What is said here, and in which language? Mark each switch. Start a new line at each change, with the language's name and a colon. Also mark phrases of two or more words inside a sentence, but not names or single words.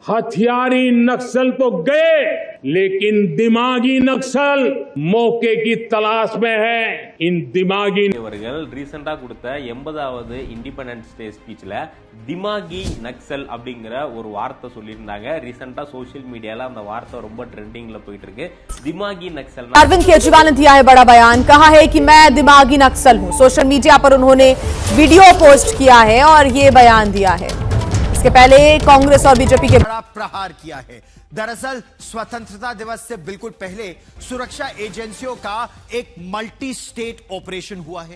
Hindi: हथियारी नक्सल तो गए, लेकिन दिमागी नक्सल मौके की तलाश में है. इन दिमागी
Tamil: அவர்கள் ரீசெண்டா கொடுத்த 80வது
English: Independence Day speech
Hindi: दिमागी नक्सल
Tamil: அப்படிங்கிற ஒரு வார்த்தை சொல்லியிருந்தாங்க.
English: recently social media
Tamil: அந்த வார்த்தை ரொம்ப ட்ரெண்டிங்ல போயிட்டு இருக்கு.
Hindi: दिमागी नक्सल. अरविंद केजरीवाल ने दिया है बड़ा बयान, कहा है कि मैं दिमागी नक्सल हूं.
English: social media
Hindi: पर उन्होंने वीडियो पोस्ट किया है और ये बयान दिया है. इसके पहले कांग्रेस और बीजेपी के बड़ा प्रहार किया है. दरअसल स्वतंत्रता दिवस से बिल्कुल पहले सुरक्षा एजेंसियों का एक
English: multi state operation
Hindi: हुआ है.